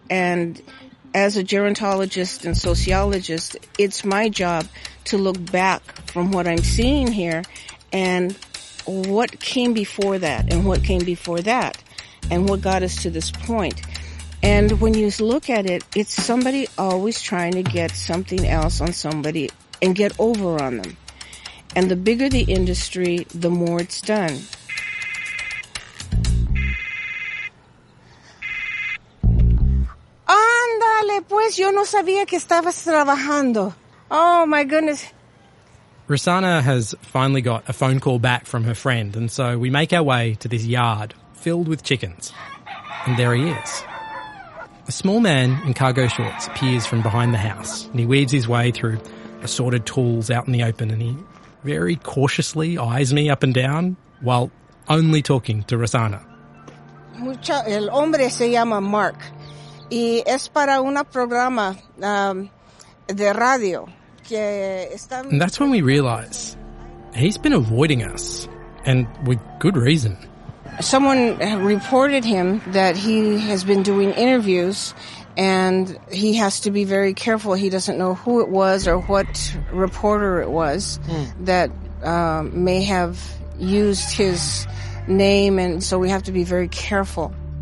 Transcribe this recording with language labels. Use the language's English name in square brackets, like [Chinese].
[English] And as a gerontologist and sociologist, it's my job to look back from what I'm seeing here and what came before that and what came before that and what got us to this point. And when you look at it, it's somebody always trying to get something else on somebody and get over on them. And the bigger the industry, the more it's done. [Spanish] Ándale, pues, yo no sabía que estabas trabajando. [English] Oh, my goodness. Rosanna has finally got a phone call back from her friend, and so we make our way to this yard filled with chickens. And there he is. A small man in cargo shorts appears from behind the house, and he weaves his way through assorted tools out in the open, and he very cautiously eyes me up and down while only talking to Rosanna. [Spanish] El hombre se llama Mark. Y es para un programa de radio que están. [English] And that's when we realize he's been avoiding us, and with good reason. Someone reported him that he has been doing interviews, and he has to be very careful. He doesn't know who it was or what reporter it was that may have used his name, and so we have to be very careful.